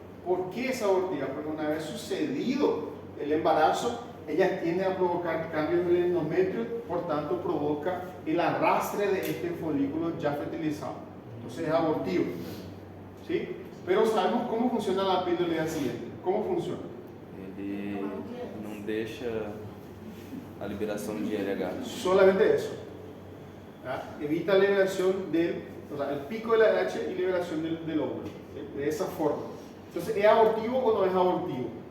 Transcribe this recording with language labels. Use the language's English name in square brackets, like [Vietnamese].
[Spanish] ¿Por qué es abortiva? Porque una vez sucedido el embarazo, ella tiende a provocar cambios en el endometrio, por tanto provoca el arrastre de este folículo ya fertilizado. Entonces es abortivo, ¿sí? Pero sabemos cómo funciona la píldora del día siguiente. ¿Cómo funciona? [Portuguese] Ele não deixa a liberação de LH. [Spanish] Solamente eso. ¿Ah? Evita la liberación o sea, el pico de la LH y liberación del óvulo. ¿Sí? De esa forma. Entonces, ¿es abortivo o no es abortivo?